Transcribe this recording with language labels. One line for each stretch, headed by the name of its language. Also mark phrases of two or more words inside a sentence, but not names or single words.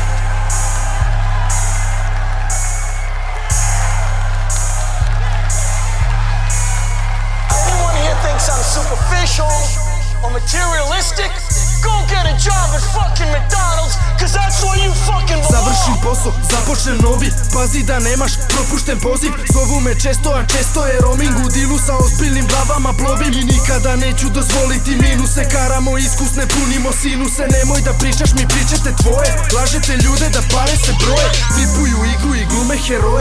English: Anyone here thinks I'm superficial or materialistic? Go get a job at fucking McDonald's, cause that's where you fucking belong.
Serbian: Završim posao, započnem novi, pazi da nemaš propušten poziv. Zovu me često, a često je roaming. U dilu sa ozbiljnim glavama plovim i nikada neću dozvoliti minuse. Karamo iskusne, punimo sinuse. Nemoj da pričaš mi, pričate tvoje. Lažete ljude da pare se broje. Vipuju igru i glume heroje.